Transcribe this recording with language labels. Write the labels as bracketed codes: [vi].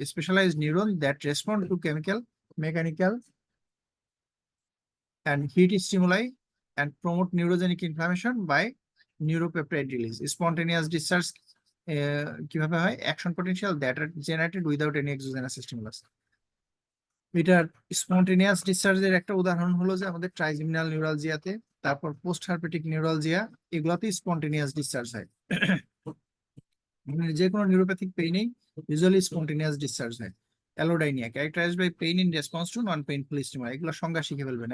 [en] Specialised neuron that respond to chemical, mechanical and heat stimuli and promote neurogenic inflammation by neuropeptide release. [bn] Spontaneous discharge কিভাবে হয়? [en] Action potential that are generated without any exogenous stimulus. [bn] এটার spontaneous ডিসচার্জের একটা উদাহরণ হলো যে আমাদের trigeminal নিউরালজিয়াতে, তারপর post herpetic neuralgia, এগুলাতে স্পন্টেনিয়াস ডিসচার্জ হয়। মানে যে কোনো নিউরোপ্যাথিক পেইনেই ইউজুয়ালি স্পন্টেনিয়াস ডিসচার্জ হয়। [en] Allodynia characterised by pain in response to non painful stimuli. [bn] এগুলো সংজ্ঞা শিখে ফেলবেন।